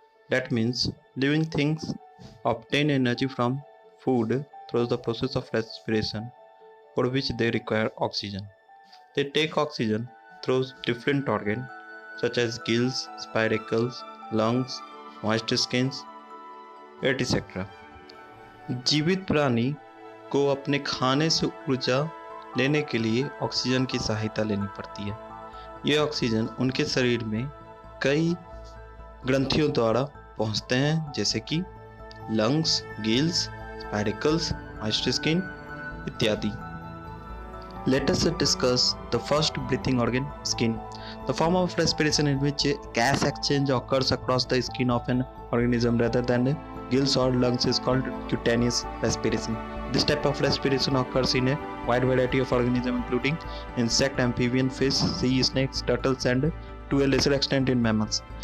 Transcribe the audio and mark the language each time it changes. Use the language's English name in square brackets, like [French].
[English] That means living things obtain energy from food through the process of respiration, for which they require oxygen. They take oxygen through different organs such as gills, spiracles, lungs, moist skins, etc. [Hindi] जीवित प्राणी को अपने खाने से ऊर्जा लेने के लिए ऑक्सीजन की सहायता लेनी पड़ती है। यह ऑक्सीजन उनके शरीर में कई ग्रंथियों द्वारा पहुंचते हैं, जैसे कि लंग्स, गिल्स, स्पाइरकल्स, मॉइस्ट स्किन इत्यादि। [English] Let us discuss the first breathing organ, skin. The form of respiration in which gas exchange occurs across the skin of an organism rather than gills or lungs is called cutaneous respiration. This type of respiration occurs in a wide variety of organisms including insect, amphibian, fish, sea snakes, turtles and to a lesser extent in mammals.